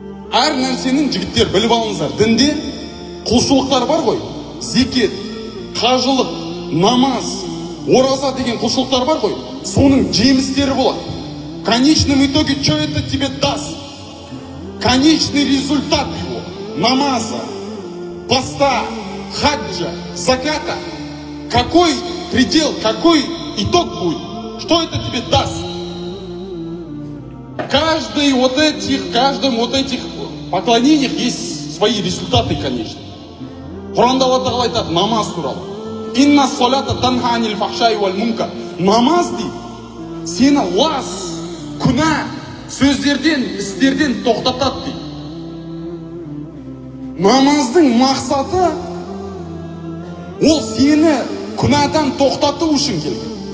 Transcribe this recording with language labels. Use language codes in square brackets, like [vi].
[kk] әр нәрсенің жігіттер біліп алыңыздар, дінде құлшылықтар бар ғой, зекет, қажылық, намаз, ораза деген құлшылықтар бар ғой, соның жемістері болады. [ru] В конечном итоге, что это тебе даст? Конечный результат его намаза, поста, хаджа, заката. Какой предел, какой итог будет? Что это тебе даст? В каждом вот этих поклонениях есть свои результаты, конечно. [kk] Құранда Алла Тағала айтады намаз туралы. [ar] Инна солята танха анил фахшай вал мункар. [kk] Намаз дейді, сені лас, күнә, сөздерден, істерден тоқтатады дейді. Намаздың мақсаты ол сені күнәдан тоқтату үшін келген.